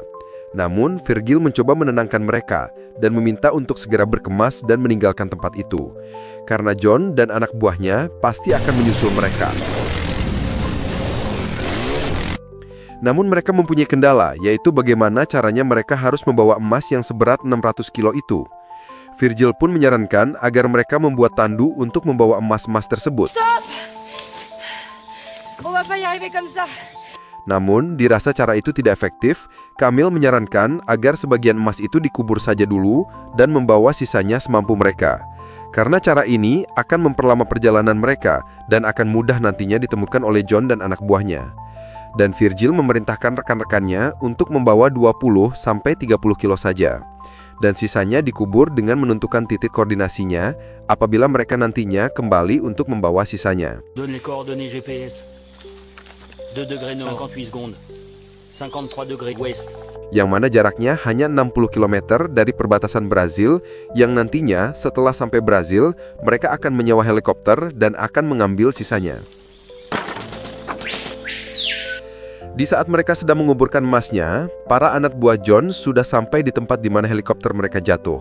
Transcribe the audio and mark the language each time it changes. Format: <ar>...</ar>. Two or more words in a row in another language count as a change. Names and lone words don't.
<id>Namun, Virgil mencoba menenangkan mereka dan meminta untuk segera berkemas dan meninggalkan tempat itu, karena John dan anak buahnya pasti akan menyusul mereka. Namun mereka mempunyai kendala, yaitu bagaimana caranya mereka harus membawa emas yang seberat 600 kilo itu. Virgil pun menyarankan agar mereka membuat tandu untuk membawa emas-emas tersebut.</id> <fr>On va pas y arriver comme ça.</fr> <id>Namun, dirasa cara itu tidak efektif, Kamil menyarankan agar sebagian emas itu dikubur saja dulu dan membawa sisanya semampu mereka. Karena cara ini akan memperlama perjalanan mereka dan akan mudah nantinya ditemukan oleh John dan anak buahnya. Dan Virgil memerintahkan rekan-rekannya untuk membawa 20-30 kilo saja. Dan sisanya dikubur dengan menentukan titik koordinasinya apabila mereka nantinya kembali untuk membawa sisanya.</id> <fr>Donne les coordonnées GPS. 2 degrés nord, 58 secondes. 53 degrés ouest.</fr> <id>Yang mana jaraknya hanya 60 km dari perbatasan Brazil, yang nantinya setelah sampai Brazil, mereka akan menyewa helikopter dan akan mengambil sisanya. Di saat mereka sedang menguburkan emasnya, para anak buah John sudah sampai di tempat di mana helikopter mereka jatuh.</id>